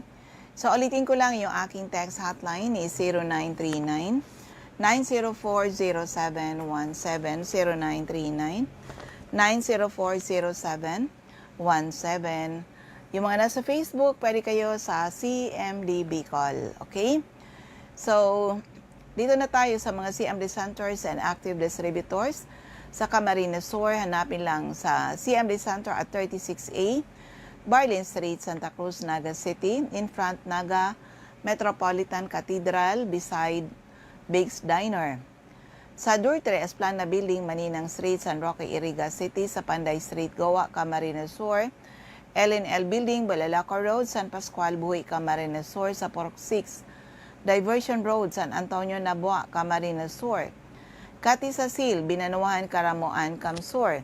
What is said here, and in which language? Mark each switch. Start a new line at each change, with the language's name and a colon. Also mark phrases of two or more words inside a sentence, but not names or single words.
Filipino: So, ulitin ko lang yung aking
English: text hotline
Filipino: is 0939 9040717 0939 9040717. Yung mga nasa Facebook, pwede kayo sa CMD Bicol. Okay? So, dito na tayo sa mga
English: CMD centers and active distributors.
Filipino: Sa Camarines Sur, hanapin lang sa CMD Center at 36A, Barlin Street, Santa Cruz, Naga City,
English: in front
Filipino: Naga Metropolitan Cathedral, beside Biggs Diner. Sa Durtre, Esplana Building, Maninang Street, San Roque, Iriga City, sa Panday Street, Goa, Camarines Sur, LNL Building, Balalaco Road, San Pascual, Buhi, Camarines Sur, sa Pork 6, Diversion Road, San Antonio, Nabua, Camarines Sur, Katisasil, Binanuan, Karamoan, Camsur.